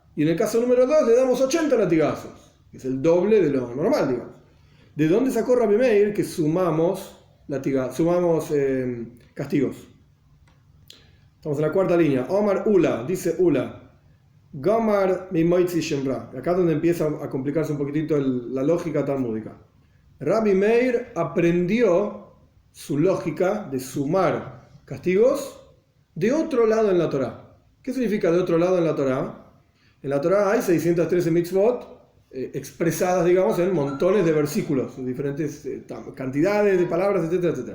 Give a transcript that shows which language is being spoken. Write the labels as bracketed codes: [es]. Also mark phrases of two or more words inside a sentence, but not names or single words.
[es] Y en el caso número 2 le damos 80 latigazos, que es el doble de lo normal, digamos. ¿De dónde sacó Rabbi Meir que sumamos castigos? Estamos en la cuarta línea. [he] אמר עולא, [es] dice Ula. [he] גמר מי מוציא שם רע. [es] Acá es donde empieza a complicarse un poquitito la lógica talmúdica. Rabbi Meir aprendió su lógica de sumar castigos de otro lado en la Torá. ¿Qué significa de otro lado en la Torá? En la Torá hay 613 mitzvot expresadas, digamos, en montones de versículos, diferentes cantidades de palabras, etcétera, etcétera.